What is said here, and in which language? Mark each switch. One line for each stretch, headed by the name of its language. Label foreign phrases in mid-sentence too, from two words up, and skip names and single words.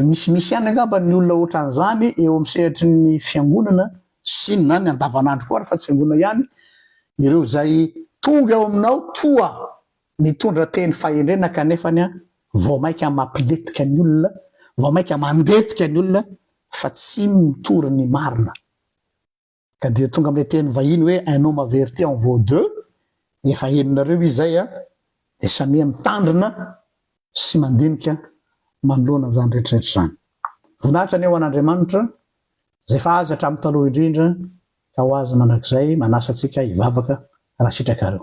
Malagasy: misy ihany angambany ny olona ohatran'izany eo amin'ny sehatry ny fiangonana sy na ny andavanandro koa fa tsy fiangonana ihany ireo zay tonga eo aminao toa mitondra teny fahendrena kanefany vao maika mampiletika ny olona vao maika mandetika ny olona fa tsy mitory ny marina. Ka dia tonga amin'ilay teny vahiny hoe
French: un homme averti en vaut deux.
Malagasy: Efa heninareo izay dia samia mitandrina sy mandinika manoloana zany rehetrarehetra zany. Voninahitra ny eo an'Andriamanitra zay fa azy hatramin'ny taloha indrindra ka ho azy mandrakizay manasa antsika hivavaka raha sitrakareo.